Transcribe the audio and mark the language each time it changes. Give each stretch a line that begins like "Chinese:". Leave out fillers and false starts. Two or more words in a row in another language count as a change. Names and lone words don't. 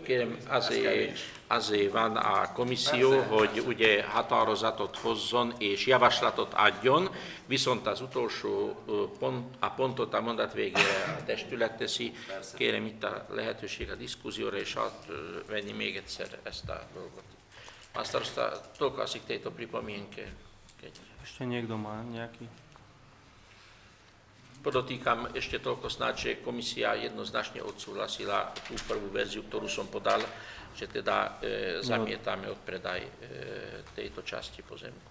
Hungarian: Kérem, azért van a komisszió, persze, hogy ugye határozatot hozzon és javaslatot adjon, viszont az utolsó pontot a mondat végére a testület teszi. Persze. Kérem itt a lehetőség a diszkúzióra, és venni még egyszer ezt a dolgot.
Slovak: A starosta, toľko asi k tejto pripomienke. Ešte niekto má nejaký? Podotýkam ešte toľko snáď, že komisia jednoznačne odsúhlasila tú prvú verziu, ktorú som podal, že teda zamietame odpredaj tejto časti pozemku.